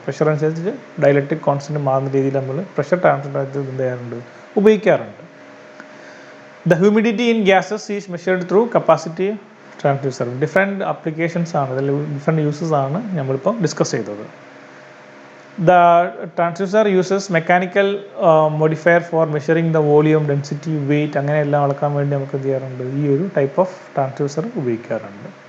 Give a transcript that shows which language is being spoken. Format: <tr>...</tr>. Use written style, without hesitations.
<ml>Pressure അനുസരിച്ച് dielectric constant മാറുന്ന രീതിയിൽ നമ്മൾ പ്രഷർ ട്രാൻസ്ഡ്യൂസർ എന്ത് ചെയ്യാറുണ്ട്? ഉപയോഗിക്കാറുണ്ട്.</ml> <en>The humidity in gases is measured through capacitive transducer.</en> <ml>Different applications ആണ്, അല്ലെങ്കിൽ ഡിഫറെൻറ്റ് യൂസസ് ആണ് നമ്മളിപ്പോൾ ഡിസ്കസ് ചെയ്തത്.</ml> <en>The transducer uses mechanical modifier for measuring the volume, density, weight</en> <ml>അങ്ങനെയെല്ലാം അളക്കാൻ വേണ്ടി നമുക്ക് എന്ത് ചെയ്യാറുണ്ട്, ഈ ഒരു ടൈപ്പ് ഓഫ് ട്രാൻസ്ഡ്യൂസർ ഉപയോഗിക്കാറുണ്ട്.</ml>